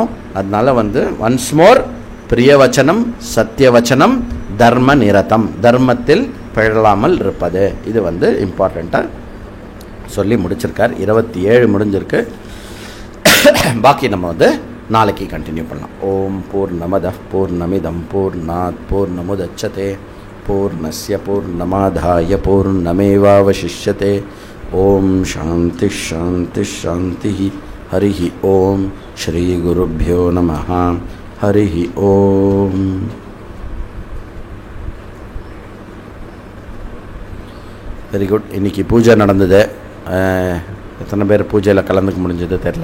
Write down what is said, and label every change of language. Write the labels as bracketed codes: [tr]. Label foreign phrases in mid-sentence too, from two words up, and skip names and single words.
[ta] அதனால வந்து [en] once more, [sa] प्रिय वचनम्, सत्य वचनम्, धर्म निरतम्, [ta] தர்மத்தில் பிழலாமல் இருப்பது. இது வந்து இம்பார்ட்டண்ட்டாக சொல்லி முடிச்சிருக்கார். 27 முடிஞ்சிருக்கு. பாக்கி நம்ம வந்து நாளைக்கு கண்டினியூ பண்ணலாம். [sa] ओम् पूर्णमदः पूर्णमिदं पूर्णात् पूर्णमुदच्यते पूर्णस्य पूर्णमादाय पूर्णमेवावशिष्यते. ओम् शान्ति शान्ति शान्ति. हरि ओम्। श्री गुरुभ्यो नमः. हरि ओम्. [en] very good. [ta] இன்றைக்கி பூஜை நடந்தது. எத்தனை பேர் பூஜையில் கலந்துக்க முடிஞ்சது தெரில.